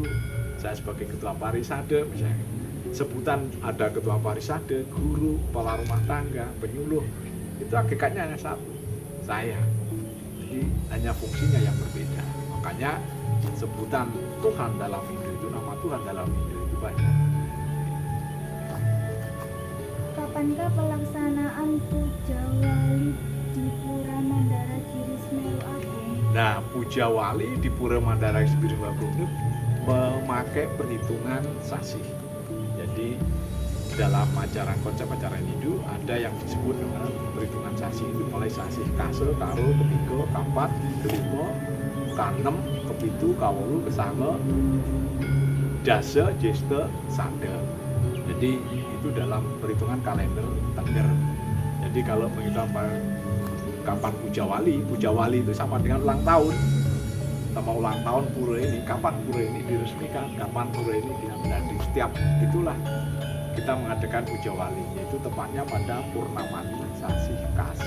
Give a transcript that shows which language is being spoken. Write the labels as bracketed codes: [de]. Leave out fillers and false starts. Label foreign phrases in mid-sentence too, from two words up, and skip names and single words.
[id] Saya sebagai ketua parisade misalnya. Sebutan ada ketua parisade, guru, kepala rumah tangga, penyuluh. Itu hakikatnya hanya satu, saya. Jadi hanya fungsinya yang berbeda. Makanya sebutan Tuhan dalam Hindu itu, nama Tuhan dalam Hindu itu banyak. Kapankah pelaksanaan puja wali di Pura Mandara Giri Semeru Agung? Nah, puja wali di Pura Mandara Giri Semeru Agung itu memakai perhitungan sasih. Jadi dalam konsep ajaran Hindu ada yang disebut dengan perhitungan sasih, itu mulai sasih kase, karo, ketiga, kapat, kelima, kanem, kepitu, kawolu, kesanga, dasa, jesta, sada. Jadi itu dalam perhitungan kalender Tengger. Jadi kalau menghitung kapan puja wali itu sama dengan ulang tahun. Sama ulang tahun pura ini, kapan pura ini diresmikan, kapan pura ini diambil. Setiap itulah kita mengadakan puja wali, yaitu tepatnya pada Purnamani Sasih Kase.